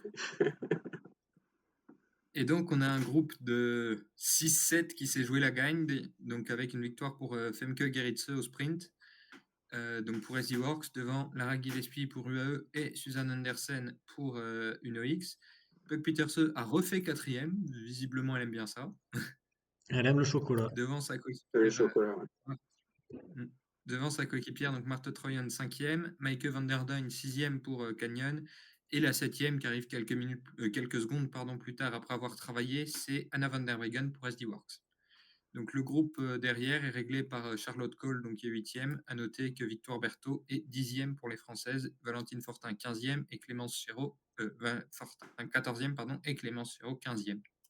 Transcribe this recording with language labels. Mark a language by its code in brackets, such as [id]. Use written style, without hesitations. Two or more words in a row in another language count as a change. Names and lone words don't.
[fr] Et donc, on a un groupe de 6-7 qui s'est joué la gagne, donc avec une victoire pour Femke Gerritse au sprint, donc pour SD Works, devant Lara Gillespie pour UAE et Suzanne Andersen pour UNOX. Puck Pieterse a refait quatrième, visiblement elle aime bien ça, Elle aime le chocolat. devant sa C'est le coéquipière, chocolat. Ouais. Mm. Devant sa coéquipière, donc Marthe Troyan, 5e, Maike van der Duyn, 6e pour Canyon, et la 7e, qui arrive quelques secondes plus tard après avoir travaillé, c'est Anna van der Weggen pour SD Works. Donc le groupe derrière est réglé par Charlotte Cole, donc qui est 8e. À noter que Victoire Berthaud est 10e pour les Françaises, Valentine Fortin 15e et Clémence Chéreau, Fortin 14e pardon, et Clémence Chéreau 15e.